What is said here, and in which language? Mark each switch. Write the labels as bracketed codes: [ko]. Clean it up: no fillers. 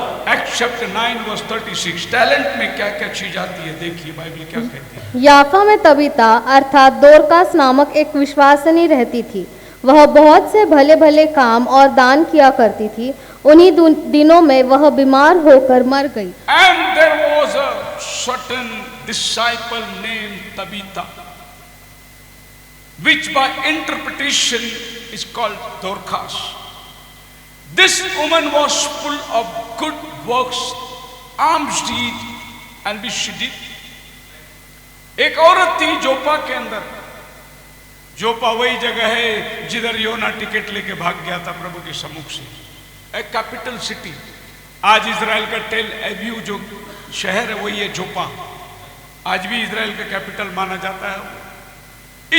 [hi] Act chapter 9 verse 36। Talent में क्या क्या चीज आती है, देखिए बाइबल क्या कहती है। याफा में तबीता अर्थात दोरकास नामक एक विश्वासिनी रहती थी। वह बहुत से भले भले काम और दान किया करती थी। उन्हीं दिनों में वह बीमार होकर मर गई। [en] And there was a certain disciple named Tabitha, which by interpretation is called Dorcas. This woman was full of good works, alms deed, and which she did. [hi] एक औरत थी जोपा के अंदर। जोपा वही जगह है जिधर योना टिकट लेके भाग गया था प्रभु के सम्मुख से। एक कैपिटल सिटी। आज इजराइल का टेल एव्यू जो शहर है वही है जोपा। आज भी इजराइल का कैपिटल माना जाता है।